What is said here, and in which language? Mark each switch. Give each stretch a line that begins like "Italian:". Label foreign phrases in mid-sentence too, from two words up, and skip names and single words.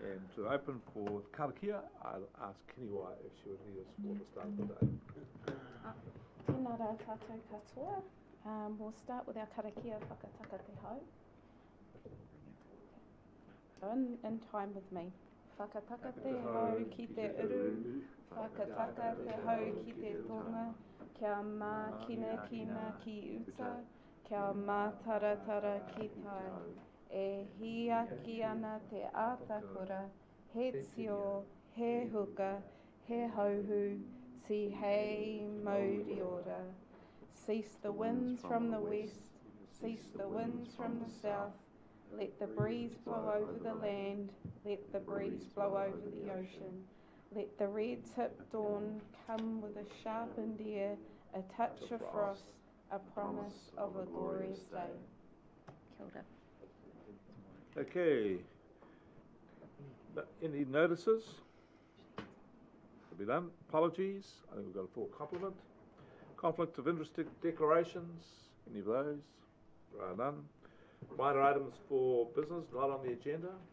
English: to open for karakia. I'll ask Kiniwa if she would lead us for the start of the day.
Māori: Tēnā rā tātou katoa.
English: We'll start with our
Māori: karakia whakataka te hau.
English: So in time with me.
Māori: Whakataka te hau ki te uru, whakataka te hau ki te tonga, kia mā kina kina ki uta, kia mā taratara ki tai. E hia ki ana te ātakura, he tio, he huka, he hauhu, si hei mauri ora.
English: Cease the winds from the west, cease the winds from the south. Let the breeze blow over the land, let the breeze blow over the ocean. Let the red tip dawn come with a sharpened ear, a touch of frost, a promise of a glorious day.
Māori: Kia ora.
English: Okay. Any notices? To be done. Apologies. I think we've got a full complement. Conflict of interest declarations. Any of those? There are none. Minor items for business not on the agenda.